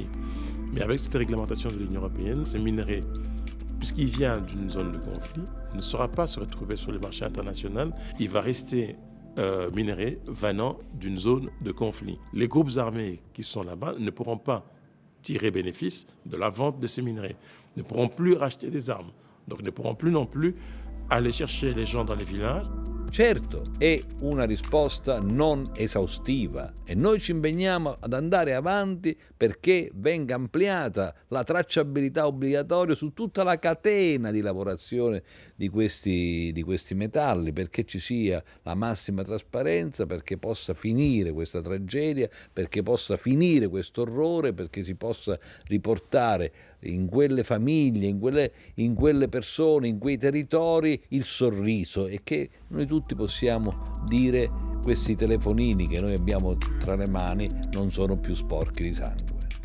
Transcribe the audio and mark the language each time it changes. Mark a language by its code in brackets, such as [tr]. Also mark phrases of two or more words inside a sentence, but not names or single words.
[fr] Mais avec cette réglementation de l'Union européenne, ces minerais, puisqu'il vient d'une zone de conflit, ne saura pas se retrouver sur le marché international. Il va rester minerai venant d'une zone de conflit. Les groupes armés qui sont là-bas ne pourront pas tirer bénéfice de la vente de ces minerais, ne pourront plus racheter des armes, donc ne pourront plus non plus aller chercher les gens dans les villages. [it] Certo, è una risposta non esaustiva e noi ci impegniamo ad andare avanti perché venga ampliata la tracciabilità obbligatoria su tutta la catena di lavorazione di questi metalli, perché ci sia la massima trasparenza, perché possa finire questa tragedia, perché possa finire questo orrore, perché si possa riportare in quelle famiglie, in quelle persone, in quei territori il sorriso, e che noi tutti possiamo dire: questi telefonini che noi abbiamo tra le mani non sono più sporchi di sangue.